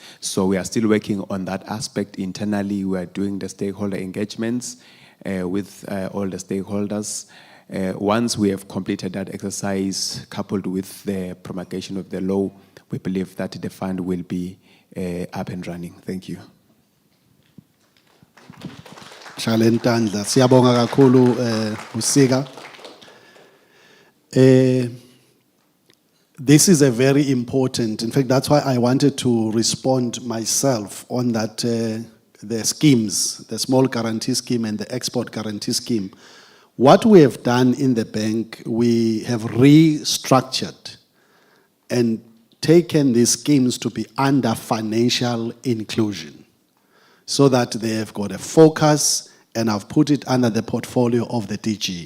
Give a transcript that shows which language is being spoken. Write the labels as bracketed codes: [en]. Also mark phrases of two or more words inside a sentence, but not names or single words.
[en] So we are still working on that aspect internally. We are doing the stakeholder engagements with all the stakeholders. Once we have completed that exercise, coupled with the promulgation of the law, we believe that the fund will be up and running. Thank you. [ss] Shalentandla, siyabonga kakhulu Usika. [en] This is a very important, in fact, that's why I wanted to respond myself on that, the schemes, the small guarantee scheme and the export guarantee scheme. What we have done in the bank, we have restructured and taken these schemes to be under financial inclusion so that they have got a focus, and I've put it under the portfolio of the DG.